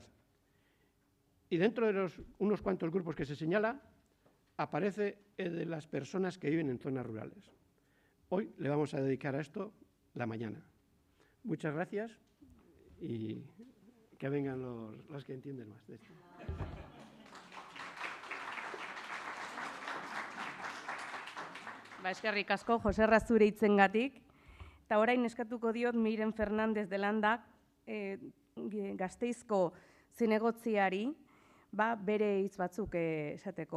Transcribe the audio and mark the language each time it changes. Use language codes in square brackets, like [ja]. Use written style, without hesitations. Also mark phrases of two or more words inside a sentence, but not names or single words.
[es] Y dentro de unos cuantos grupos que se señala, aparece el de las personas que viven en zonas rurales. Hoy le vamos a dedicar a esto la mañana. Muchas gracias y que vengan los que entienden más de esto. [eu] Eskerrik asko, Jose Razure hitzengatik. Eta orain eskatuko diot Miren Fernandez de Landak, Gasteizko zinegotziari, bere hitz batzuk esateko.